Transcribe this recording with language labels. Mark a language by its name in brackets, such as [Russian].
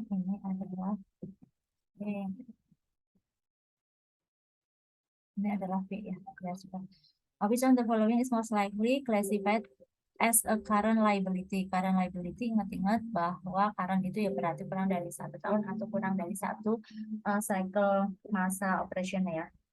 [Indonesian] Ini adalah ini adalah B ya. Ya sudah. [English] Which of the following is most likely classified as a current liability? [Indonesian] Current liability, ingat-ingat bahwa current itu ya berarti kurang dari 1 tahun atau kurang dari 1 cycle masa operation ya.